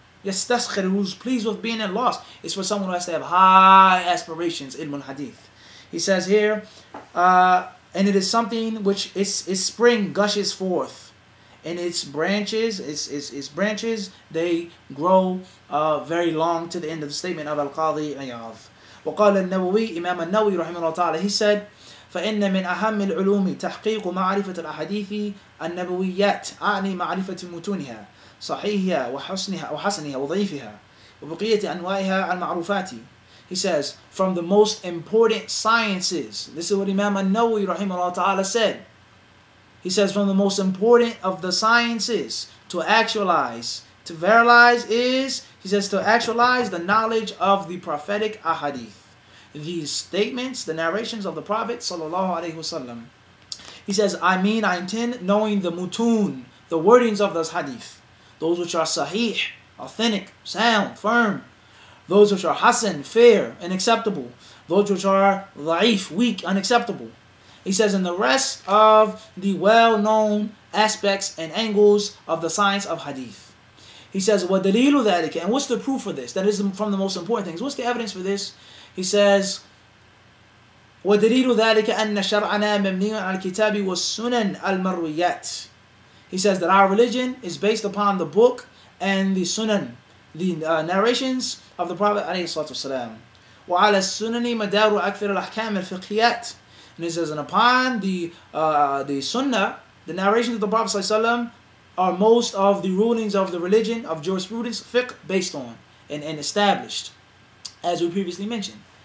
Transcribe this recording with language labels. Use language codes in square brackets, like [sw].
[en] يستسخر, who's pleased with being in loss. It's for someone who has to have high aspirations, ilm al-hadith. He says here, and it is something which its spring gushes forth, and its branches, its branches, they grow very long, to the end of the statement of Al-Qadi Iyad. [ar] وقال النووي, [en] Imam al-Nawawi rahimahullah ta'ala, he said, [ar] فإن من أهم العلوم تحقيق معرفة الأحاديث النبويات أعني معرفة متونها صحيحها وحسنها وضعيفها وبقية أنواعها المعروفات. [en] He says, from the most important sciences, this is what Imam al-Nawawi rahimahullah ta'ala said. He says, from the most important of the sciences to actualize, to verilize is, he says, to actualize the knowledge of the prophetic ahadith. These statements, the narrations of the Prophet sallallahu alaihi wasallam. He says, I intend knowing the mutun, the wordings of those hadith, those which are sahih, authentic, sound, firm, those which are hasan, fair and acceptable, those which are da'if, weak, unacceptable. He says, in the rest of the well-known aspects and angles of the science of hadith. He says, [ar] وَدَلِيلُ ذَلِكَ, [en] and what's the proof for this? That is from the most important things. What's the evidence for this? He says, [ar] وَدَلِيلُ ذَلِكَ أَنَّ شَرْعَنَا مَبْنِيٌّ عَلَى الْكِتَابِ وَالسُّنَنِ الْمَرْوِيَّاتِ. [en] He says that our religion is based upon the book and the sunan, the narrations of the Prophet ﷺ. [ar] وَعَلَى السُّنَنِ مَدَارُ أَكْثَرِ الْأَحْكَامِ الْفِقْهِيَّاتِ. [en] And he says, and upon the sunnah, the narrations of the Prophet ﷺ, are most of the rulings of the religion, of jurisprudence, fiqh, based on and established, as we previously mentioned.